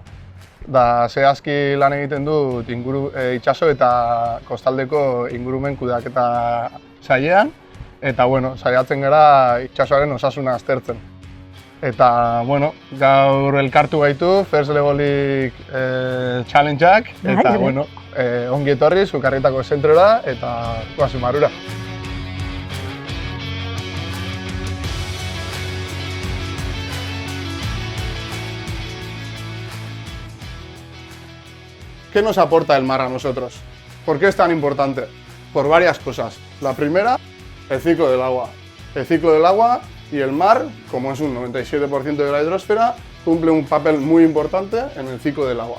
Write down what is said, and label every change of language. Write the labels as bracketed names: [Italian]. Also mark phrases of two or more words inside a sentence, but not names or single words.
[Basque] Zehazki lan egiten dut itsaso eta kostaldeko ingurumen kudeaketa sailean. Eta saiatzen gara itsasoaren osasuna aztertzen. Eta gaur elkartu gaitu First Levelik Challengeak. Eta ongi etorri Sukarrietako zentrora eta goazen barrura. [Spanish] ¿Qué nos aporta el mar a nosotros? ¿Por qué es tan importante? Por varias cosas. La primera, el ciclo del agua. El ciclo del agua y el mar, como es un 97% de la hidrosfera, cumple un papel muy importante en el ciclo del agua.